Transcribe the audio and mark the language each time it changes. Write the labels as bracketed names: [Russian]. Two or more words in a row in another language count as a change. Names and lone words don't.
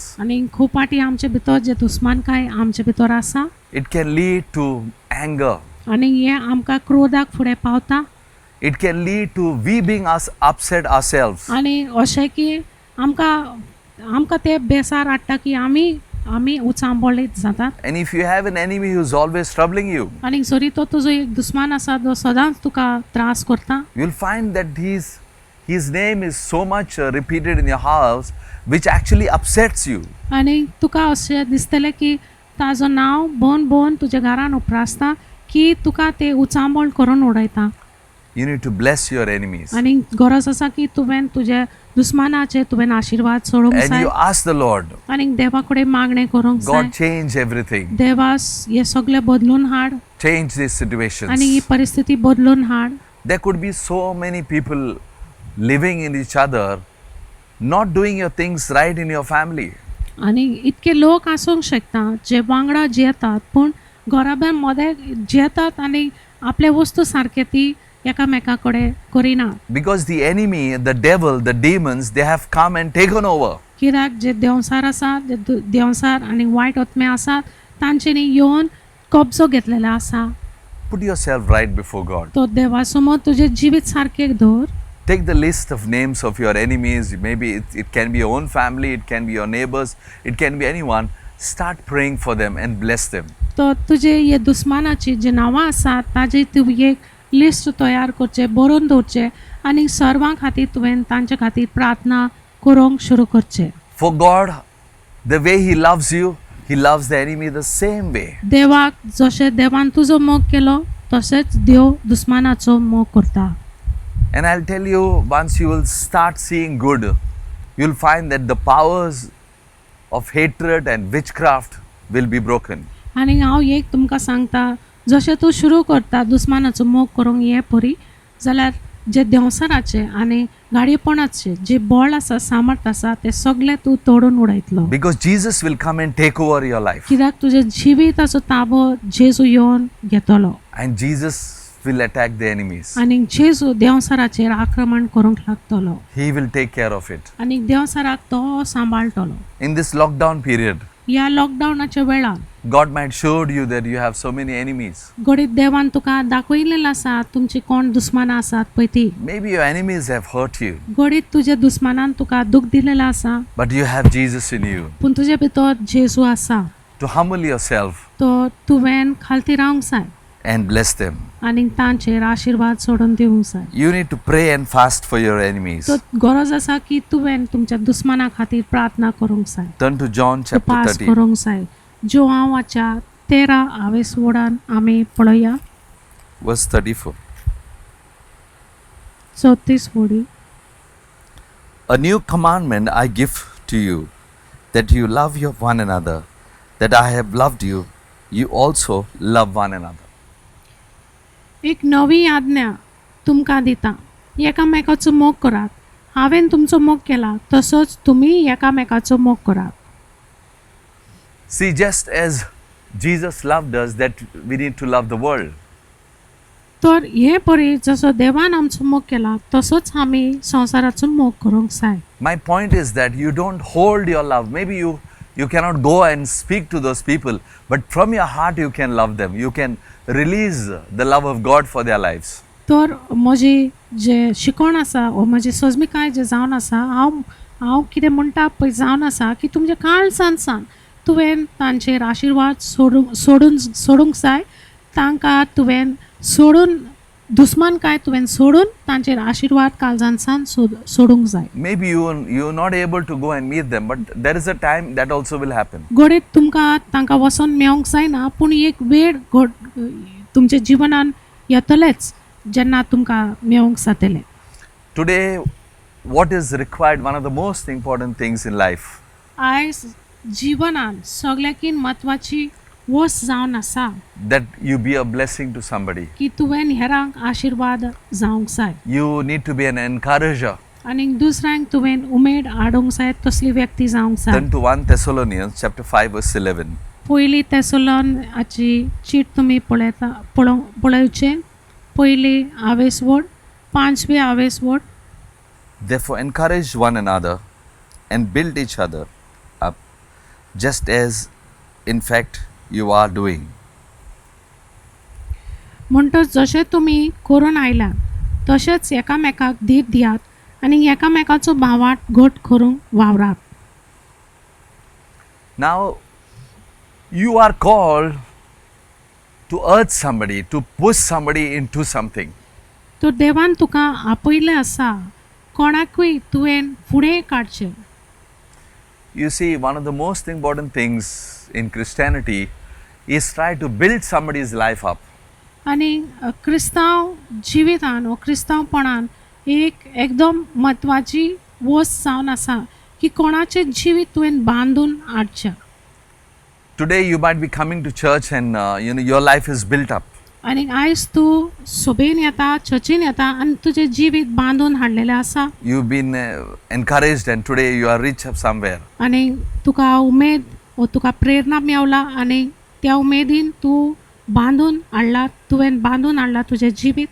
[Konkani] आनी खूब फाटी आमचे भितर जे दुस्मानकाय आमचे भितर आसा [English] it can lead to anger. [Konkani] आनी हें आमकां क्रोधाक फुडें पावता [English] It can lead to we being upset ourselves. [Konkani] आनी अशें की आमकां ते बेसार हाडटा की आमी उचांबळीत जातात. [English] And if you have an enemy who's always troubling you, [Konkani] आनी जरी तो तुजो एक दुस्मान आसा जो सदांच तुका त्रास करता [English] you'll find that his name is so much repeated in your house, which actually upsets you. [Konkani] आनी तुका अशें दिसतलें की ताजो नांव भोवन तुज्या घरान उप्रासता की तुका ते उचांबळ करून उडयता. [English] You need to bless your enemies. [Konkani] आनी गरज आसा की तुवें तुजे दुस्मानाचे तुवें आशिर्वाद सोडूंक [English] And [Konkani] जाय [English] you ask the Lord, [Konkani] आनी देवा कडेन मागणें करूंक जाय. [English] God, change everything. [Konkani] देवास हे सगळें बदलून हाड [English] Change these [Konkani] आनी ही [English] situations. [Konkani] परिस्थिती बदलून हाड. [English] There could be so many people living in each other, not doing your things right in your family. [Konkani] आनी इतके लोक आसूंक शकता जे वांगडा जेतात पूण घराब्या मदें जेतात आनी आपले वस्तू सारके ती एकामेका कडेन करिना. [English] Because the enemy, the devil, the demons, they have come and taken over. [Konkani] कित्याक जे देंवसार आसा जे देंवसार आनी वायट आत्मे आसात तांच्यांनी येवन कब्जो घेतलेलो आसा. [English] Put yourself right before God. [Konkani] तो देवा समोर तुजें जिवीत सारकें दवर. [English] Take the list of names of your enemies. Maybe it can be your own family, it can be your neighbors, it can be anyone. Start praying for them and bless them. [Konkani] तो तुजे हे दुस्मानाची जी नांवां आसात ताजी तुवें एक लिस्ट तयार करचें, बरोवन दवरचें आनी सर्वां खातीर तुवें तांचे खातीर प्रार्थना करूंक सुरू करचें. [English] For God, the way He loves you, He loves the enemy the same way. [Konkani] देवाक जशें देवान तुजो मोग केलो तशेंच देव दुस्मानाचो मोग करता. [English] And I'll tell you, once you will start seeing good, you'll find that the powers of hatred and witchcraft will be broken. [Konkani] आनी हांव एक तुमकां सांगता, जशें तूं शुरू करता दुस्मानाचो मोग करूंक हे परी, जाल्यार जे देंवसराचे आनी गाडयेपणाचे जे बळ आसा, सामर्थ आसा, ते सगळे तूं तोडून उडयतलो. [English] Because Jesus will come and take over your life. [Konkani] कित्याक तुजे जिविताचो ताबो जेजू येवन घेतलो [English] And Jesus will attack the enemies. [Konkani] आनी जेजू देंवसराचेर आक्रमण करूंक लागतलो [English] He will take care of it. [Konkani] आनी देंवसराक तो सांबाळटलो. [English] In this lockdown period, [Konkani] ह्या लॉकडावनाच्या वेळार [English] God might showed you that you have so many enemies. [Konkani] घडीत देवान तुका दाखयलेलें आसा तुमची कोण दुस्मानां आसात पळय ती. [English] Maybe your enemies have hurt you, [Konkani] घडीत तुज्या दुस्मानान तुका दूख दिलेलें आसा, [English] but you have Jesus in you. [Konkani] पूण तुजे भितर जेजू आसा. [English] To humble yourself [Konkani] तो तुवें खालती रावंक जाय [English] and bless them. [Konkani] आनी तांचेर आशिर्वाद सोडून दिवंक जाय. [English] You need to pray and fast for your enemies. [Konkani] तो गरज आसा की तुवें तुमच्या दुस्माना खातीर प्रार्थना करूंक जाय, [English] Turn to John chapter [Konkani] उपास [English] 13. [Konkani] करूंक जाय. जोआवाच्या 13 वोडान आमी पळोवया [English] Verse 34. [Konkani] 34 वोडी. [English] A new commandment I give to you, that you love your one another, that I have loved you, you also love one another. [Konkani] एक नवी आज्ञा तुमकां दिता, एकामेकाचो मोग करात. हांवें तुमचो मोग केला तसोच तुमी एकामेकाचो मोग करात. [English] See, just as Jesus loved us, that we need to love the world. [Konkani] तर हे परी जसो देवान आमचो मोग केला तसोच आमी संवसाराचो मोग करूंक जाय. [English] My point is that you don't hold your love. Maybe you cannot go and speak to those people, but from your heart you can love them. You can release the love of God for their lives. [Konkani] तर म्हजी जे शिकवण आसा वा म्हजी सजमीकाय जे जावन आसा, हांव कितें म्हणटा पळय जावन आसा की तुमच्या काळजांतसान तुवें तांचेर आशिर्वाद सोडूंक जाय. तांकां तुवें सोडून दुस्मानकाय तुवें सोडून तांचेर आशिर्वाद काळजांतसान सोडूंक जाय. [English] Maybe you're not able to go and meet them, but there is a time that also will happen. [Konkani] घडीत तुमकां तांकां वचोन मेळोंक जायना, पूण एक वेळ तुमच्या जिवनान येतलेच जेन्ना तुमकां मेळोंक जातलें. [English] Today, what is required, one of the most important things in life, [Konkani] आयज जिवनान सगळ्याकीन म्हत्वाची वस्त जावन आसा [English] that you be a blessing to somebody. [Konkani] की तुवें हेरांक आशिर्वाद जावंक जाय [English] You need to be an encourager. [Konkani] आनी दुसऱ्यांक तुवें उमेद हाडूंक जाय, तसली व्यक्ती जावंक जाय. [English] Turn to 1 Thessalonians chapter 5 verse 11. [Konkani] पयली तेसलोनिकाची चीट तुमी पळोवचें. पयली आवेसवड 5वी आवेसवड. [English] Therefore encourage one another and build each other up, just as in fact you are doing. [Konkani] म्हणटच जशें तुमी करून आयल्यात तशेंच एकामेकाक धीर दियात आनी एकामेकाचो भावार्थ घट करूंक वावरात. [English] Now you are called to urge somebody, to push somebody into something. [Konkani] तर देवान तुका आपयलें आसा कोणाकूय तुवें फुडें काडचें. [English] You see, one of the most important things in Christianity is try to build somebody's life up. [Konkani] आनी क्रिस्तांव जिवितान वा क्रिस्तांवपणान एक एकदम म्हत्वाची वस्त जावन आसा की कोणाचें जिवीत तुवें बांदून हाडचें. [English] Today you might be coming to church and your life is built up. [Konkani] आनी आयज तूं सोबेन येता, चर्चीन येता आनी तुजें जिवीत बांदून हाडलेलें आसा [English] You've been encouraged and today you are reached up somewhere. [Konkani] आनी तुका उमेद वा तुका प्रेरणा मेवला आनी त्या उमेदीन तूं बांदून हाडला, तुवें बांदून हाडला तुजें जिवीत.